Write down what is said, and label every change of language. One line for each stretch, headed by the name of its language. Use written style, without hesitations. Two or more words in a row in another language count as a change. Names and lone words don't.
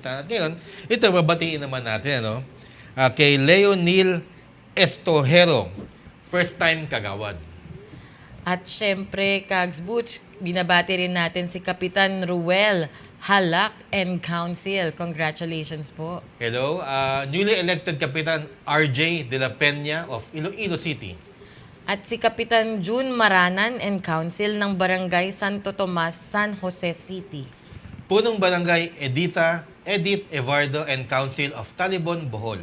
Filipino: At ngayon, ito, babatiin naman natin, ano? Kay Leonil Estojero,
English: first time
Filipino: kagawad. At syempre, Kags Butch, binabati rin natin si Kapitan Ruel Halak and Council.
English: Congratulations po. Hello, newly elected Kapitan RJ de la Peña of Iloilo City.
Filipino: At si Kapitan June Maranan and Council ng Barangay Santo Tomas, San Jose City. Punong Barangay
English: Edith Evardo and Council of Talibon, Bohol.